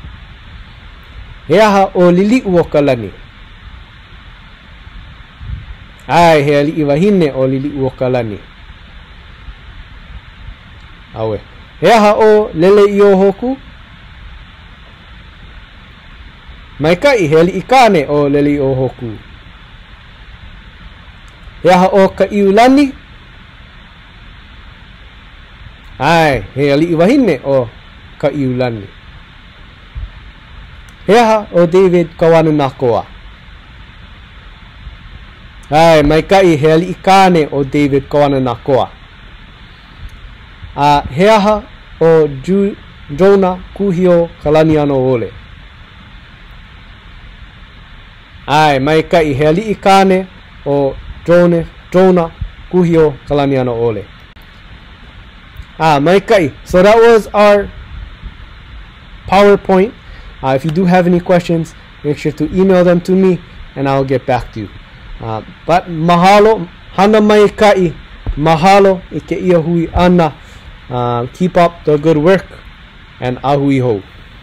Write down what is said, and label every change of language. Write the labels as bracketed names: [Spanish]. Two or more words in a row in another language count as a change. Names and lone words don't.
[Hawaiian] He aha o Lili'uokalani. Ai, he ali'i wahine o lili'u o kalani. Awe. He aha o lele i o hoku? Maikai, he ali'i kane o lele i o hoku. He aha o ka iulani? Ai, he ali'i wahine o ka iulani. He aha o David kawana nakoa. Ai, maikai, he ali'i kane o David kawana nakoa. He aha o Jonah kuhio kalani ano ole. Ai, maikai, he ali'i kane o Jonah kuhio kalani ano ole. Maikai. [English] So that was our PowerPoint. If you do have any questions, make sure to email them to me and I'll get back to you. [Hawaiian] But mahalo, hana maikai, mahalo ike ia hui ana. [English] Keep up the good work and [Hawaiian] ahui ho.